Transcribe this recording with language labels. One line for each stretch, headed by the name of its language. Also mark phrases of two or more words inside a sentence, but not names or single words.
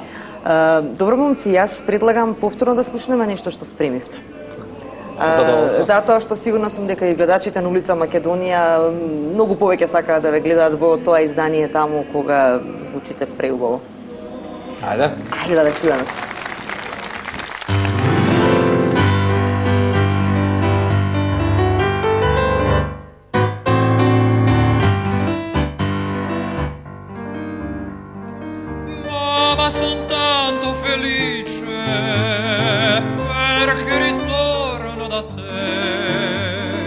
Macedonian: Добро, момци, јас предлагам повторно да слушнеме нешто што спремивте. Со задоволство. Затоа што сигурно сум дека и гледачите на улица Македонија многу повеќе сакаат да ве гледаат во тоа издание таму кога звучите преубаво. Ајде. Ајде да ве чуеме.
Italian: Mamma, son tanto felice perché ritorno da te.